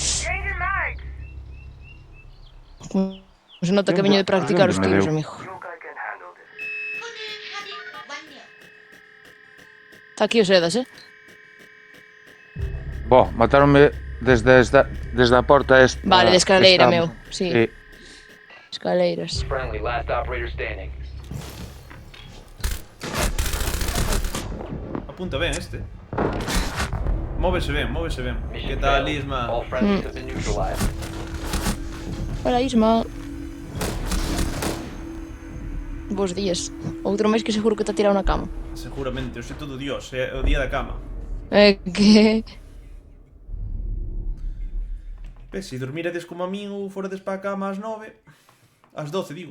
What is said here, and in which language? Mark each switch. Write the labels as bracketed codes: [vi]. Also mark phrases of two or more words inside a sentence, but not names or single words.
[gl] Se nota que veño de practicar os Me tiros, deu. amigo. Está aquí os sedas, Bo, mataronme desde a porta esta. Vale, de escaleira, que estamos. meu. Sí. Escaleiras. [en] Friendly, last operator standing. [gl] Apunta ben este. Móvese ben, móvese ben. [en] Mission [gl] Que tal, [en] failed. [gl] Isma? [en] All friendlies have been neutralized. [gl] Hola, Isma. Bos días. Outro máis que seguro que [es] te ha tirado [gl] na cama. Seguramente, hoxe todo Dios, é o día da cama. Que... Ves, se dormiredes como a min ou forades pa a cama ás 9, ás 12, digo.